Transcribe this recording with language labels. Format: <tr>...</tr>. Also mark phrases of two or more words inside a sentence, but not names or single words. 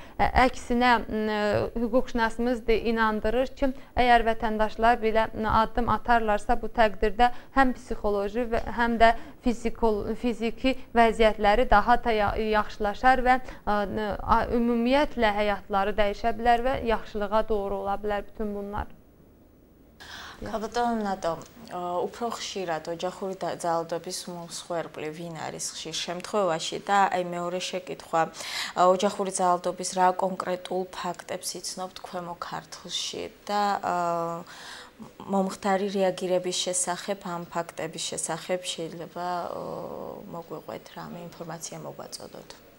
<az>Əksinə hüquqşünasımız inandırır ki, əgər vətəndaşlar belə addım atarlarsa, bu təqdirdə həm psixoloji və həm də fiziki vəziyyətləri daha da yaxşılaşar və ümumiyyətlə həyatları dəyişə bilər və yaxşılığa doğru ola bilər bütün bunlar.</az> <ka>Ქალბატონო ნატო, უფრო ხშირად ოჯახური ძალადობის მსხვერპლი ვინ არის ხშირ შემთხვევაში და აი მეორე შეკითხვა, ოჯახური ძალადობის რა კონკრეტულ ფაქტებს იცნობთ ქვემო ქართლში და მომხდარი რეაგირების შესახებ ამ ფაქტების შესახებ შეიძლება მოგვიყვეთ რამე ინფორმაცია მოგვაწოდოთ.</ka>